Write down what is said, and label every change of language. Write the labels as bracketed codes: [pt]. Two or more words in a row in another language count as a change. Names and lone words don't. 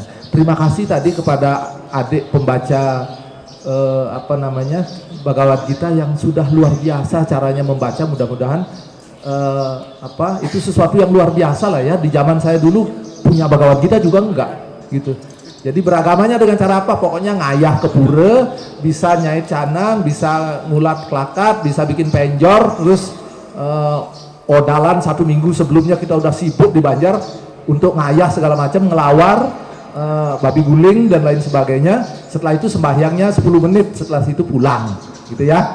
[id] Terima kasih tadi kepada adik pembaca Bhagavad Gita yang sudah luar biasa caranya membaca. Mudah-mudahan itu sesuatu yang luar biasa lah ya. Di zaman saya dulu punya Bhagavad Gita juga enggak gitu. Jadi beragamanya dengan cara apa? Pokoknya ngayah ke pura, bisa [ban] nyait canang, [id] bisa [ban] ngulat kelakat, [id] bisa bikin penjor, terus odalan 1 minggu sebelumnya kita udah sibuk di Banjar untuk ngayah segala macam, ngelawar, babi guling dan lain sebagainya. Setelah itu sembahyangnya 10 menit, setelah itu pulang gitu ya.